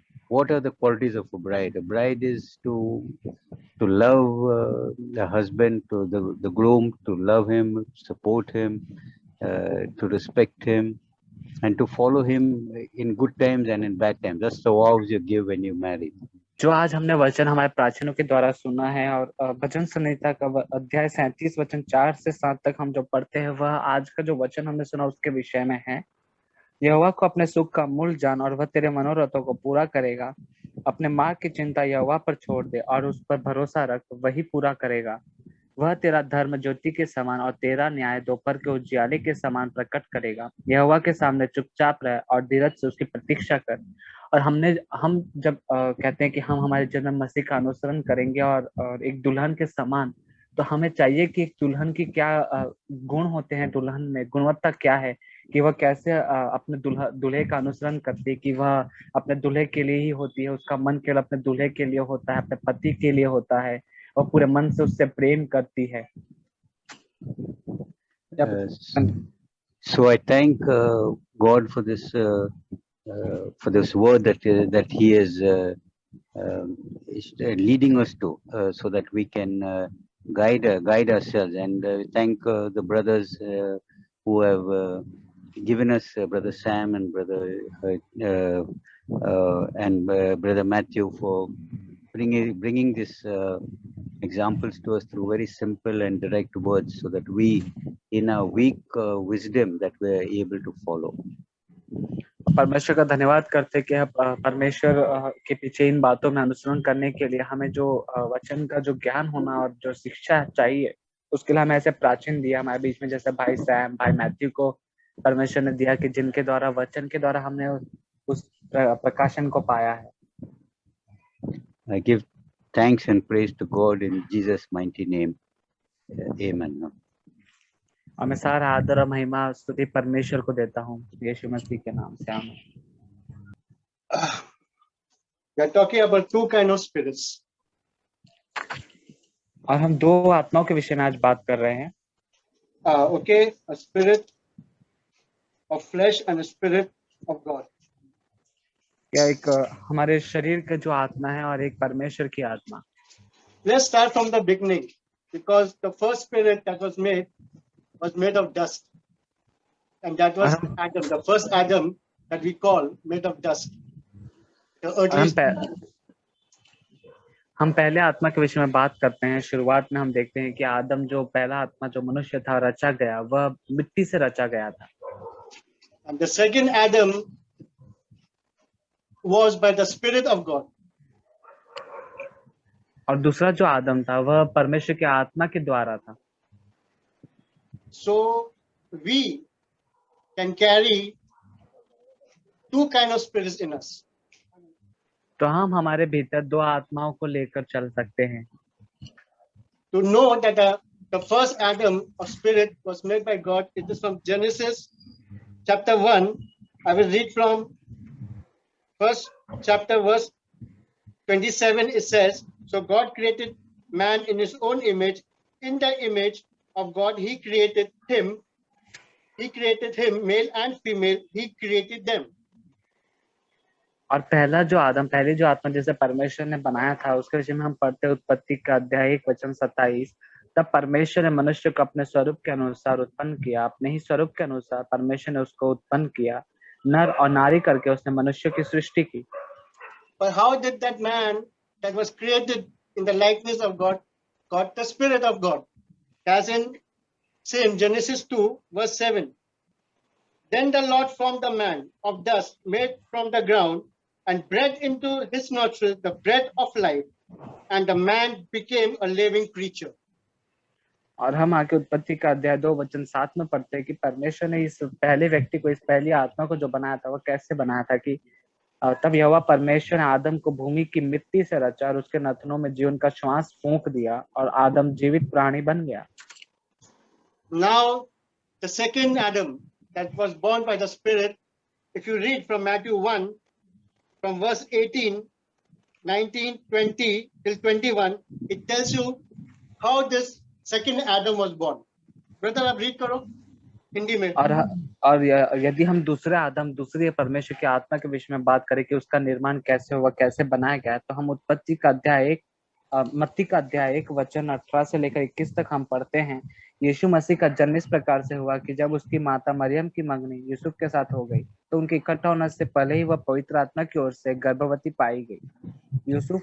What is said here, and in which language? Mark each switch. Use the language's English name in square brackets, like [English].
[English] What are the qualities of a bride? A bride is to love the husband, to the groom, to love him, support him, to respect him, and to follow him in good times and in bad times. That's the vows you give when you marry. [Hindi] जो आज हमने वचन हमारे प्राचीनों के द्वारा सुना है, और भजन संहिता का अध्याय 37 वचन 4 से 7 तक हम जो पढ़ते हैं, वह आज का जो वचन हमने सुना उसके विषय में है। यहोवा को अपने सुख का मूल जान और वह तेरे मनोरथों को पूरा करेगा। अपने मार्ग की चिंता यहोवा पर छोड़ दे और उस पर भरोसा रख, वही पूरा करेगा। वह तेरा धर्म ज्योति के समान और तेरा न्याय दोपहर के उजियाले के समान प्रकट करेगा। यहोवा के सामने चुपचाप रह और धीरज से उसकी प्रतीक्षा कर। और हम जब कहते हैं कि हम हमारे जन्म मसीह का अनुसरण करेंगे और एक दुल्हन के समान, तो हमें चाहिए कि एक दुल्हन की क्या गुण होते हैं, दुल्हन में गुणवत्ता क्या है, कि वह कैसे अपने दूल्हे का अनुसरण करती है, कि वह अपने दूल्हे के लिए ही होती है, उसका मन केवल अपने दूल्हे के लिए होता है, अपने पति के लिए होता है, और पूरे मन से उससे प्रेम करती है। [English] So I thank God for this word that He is leading us to, so that we can guide ourselves. And thank the brothers who have given us, Brother Sam and Brother Brother Matthew, for bringing this examples to us through very simple and direct words, so that we, in our weak wisdom, that we are able to follow. [Hindi] परमेश्वर का धन्यवाद करते कि परमेश्वर के पीछे इन बातों में अनुसरण करने के लिए हमें जो वचन का जो ज्ञान होना और जो शिक्षा चाहिए, उसके लिए हमें ऐसे प्राचीन दिया हमारे बीच में, जैसे भाई सैम, भाई मैथ्यू को परमेश्वर ने दिया, कि जिनके द्वारा वचन के द्वारा हमने उस प्रकाशन को पाया है। [English] I give thanks and praise to God in Jesus' mighty name. Amen. [Hindi] और मैं सारा आदर और महिमा स्तुति परमेश्वर को देता हूँ, यीशु मसीह के नाम से, आमीन। [English] We are talking about two kind of spirits. [Hindi] और हम दो आत्माओं के विषय में आज बात कर रहे हैं। [English] Okay, a spirit of flesh and a spirit of God. [Hindi] क्या एक हमारे शरीर का जो आत्मा है और एक परमेश्वर की आत्मा। [English] Let's start from the beginning, because the first spirit that was made of dust, and that was Adam, the first Adam that we call made of dust. The earthly [Hindi] हम पहले आत्मा के विषय में बात करते हैं। शुरुआत में हम देखते हैं कि आदम, जो पहला आत्मा जो मनुष्य था, रचा गया, वह मिट्टी से रचा गया था। [English] And the second Adam was by the Spirit of God. [Hindi] और दूसरा जो आदम था, वह परमेश्वर के आत्मा के द्वारा था। [English] So we can carry two kind of spirits in us. [Hindi] तो हम हमारे भीतर दो आत्माओं को लेकर चल सकते हैं। [English] To know that the first Adam of spirit was made by God, it is from Genesis chapter 1. I will read from first chapter verse 27. It says, so God created man in his own image. In the image of God, he created him. He created him, male and female. He created them. [Hindi] और पहला जो आदम, पहली जो आत्मा जिसे परमेश्वर ने बनाया था, उसके विषय में हम पढ़ते उत्पत्ति का अध्याय 1 वचन 27। तब परमेश्वर ने मनुष्य को अपने स्वरूप के अनुसार उत्पन्न किया, अपने ही स्वरूप के अनुसार परमेश्वर ने उसको उत्पन्न किया, नर और नारी करके उसने मनुष्य की सृष्टि की। [English] But how did that man that was created in the likeness of God got the Spirit of God? As in same Genesis 2 verse 7. Then the Lord formed the man of dust made from the ground and breathed into his nostrils the breath of life, and the man became a living creature. [Hindi] और हम आगे उत्पत्ति का अध्याय 2 वचन 7 में पढ़ते हैं कि परमेश्वर ने इस पहले व्यक्ति को, इस पहली आत्मा को जो बनाया था, वो कैसे बनाया था कि तब यहोवा परमेश्वर ने आदम को भूमि की मिट्टी से रचा और उसके नथनों में जीवन का श्वास फूंक दिया और आदम जीवित प्राणी बन गया। [English] Now the second Adam that was born by the Spirit if you read from Matthew 1, from verse 18, 19, 20 till 21, it tells you how this second Adam was born. [Hindi] Brother, आप read करो हिंदी में. और यदि हम दूसरे आदम, दूसरी परमेश्वर की आत्मा के विषय में बात करें कि उसका निर्माण कैसे हुआ, कैसे बनाया गया, तो हम उत्पत्ति का अध्याय 1, मत्ती का अध्याय 1 वचन 18 से लेकर 21 तक हम पढ़ते हैं। यीशु मसीह का जन्म इस प्रकार से हुआ कि जब उसकी माता मरियम की मंगनी यूसुफ के साथ हो गई, तो उनके इकट्ठा होने से पहले ही वह पवित्र आत्मा की ओर से गर्भवती पाई गई।